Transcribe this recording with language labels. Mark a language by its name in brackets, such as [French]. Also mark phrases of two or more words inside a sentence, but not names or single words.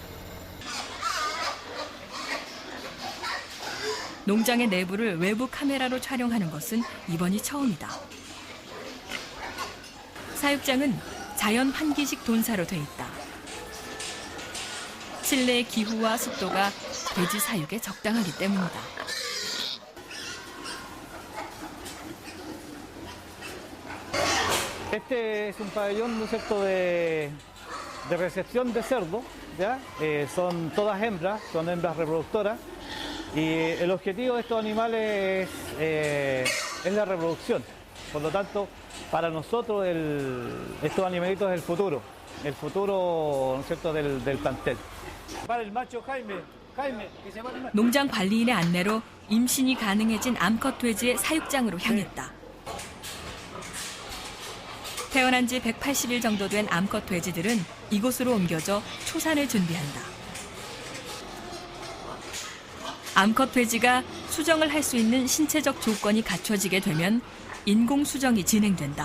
[Korean] 농장의 내부를 외부 카메라로 촬영하는 것은 이번이 처음이다. 사육장은 자연 환기식 돈사로 돼 있다. 칠레의 기후와 습도가 돼지 사육에 적당하기 때문이다. [Spanish] Este es un pabellón, ¿no es cierto?, de recepción de cerdo, ¿ya? Son todas hembras, son hembras reproductoras, y el objetivo de estos animales es la reproducción. Por lo tanto, para nosotros estos animalitos es el futuro, ¿no es cierto?, del plantel. Para el macho Jaime, que se llama el macho. [Korean] 농장 관리인의 안내로 임신이 가능해진 암컷 돼지의 사육장으로 향했다. 태어난 지 180일 정도 된 암컷 돼지들은 이곳으로 옮겨져 초산을 준비한다. 암컷 돼지가 수정을 할 수 있는 신체적 조건이 갖춰지게 되면 인공 수정이 진행된다.